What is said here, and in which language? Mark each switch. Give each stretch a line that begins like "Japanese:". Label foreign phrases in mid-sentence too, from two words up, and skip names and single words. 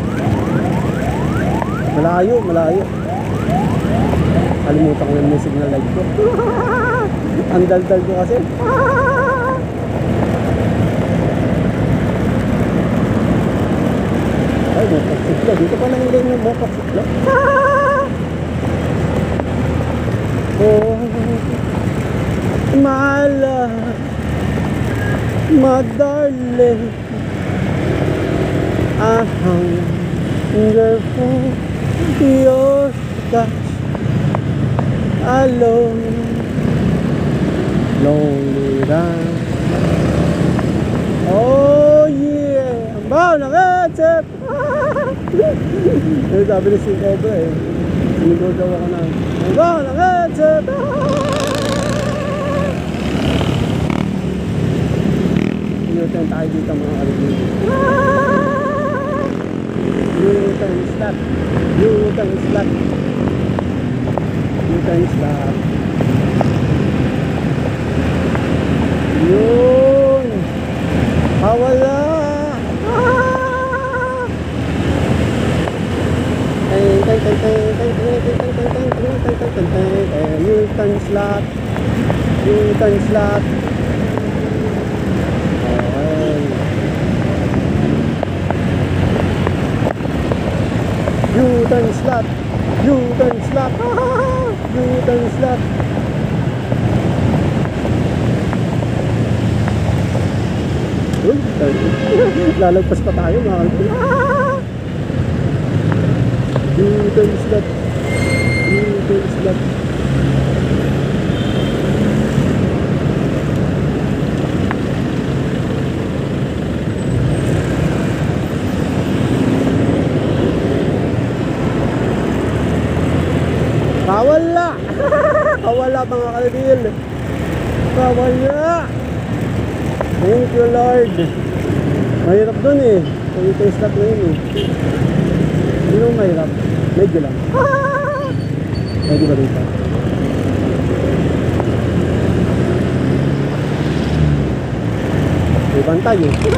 Filipino: Malayo. Kalimutan ko yung signal light ko. Ang daldal ko kasi. Ay, motosiklo. Dito pa lang yung motosiklo.
English: Oh, my darling, I wonderful your touch alone, lonely run. Oh yeah!
Filipino: Ang baho ng headset! Yung sabi ni si Cobra eh. Sinigaw daw ako na. Ang baho ng headset!
English: U-turn
Filipino: tayo dito mga kalimutan.
English: U-turn slot. U-turn slot. U-turn slot.
Filipino: Yun! Wala!
English: U-turn slot. U-turn slot. U-turn slot. U-turn slot. U-turn slot.
Filipino: Uy, lalagpas pa tayo mga kalimutan.
English: U-turn slot. U-turn slot.
Filipino: Kawala! Kawala mga kalbil. Kawala!
English: Thank you Lord.
Filipino: Mahirap dun eh. Kung ito yung slot na yun eh. Hindi naman mahirap. Medyo lang. Pwede ba dito? May bantay eh.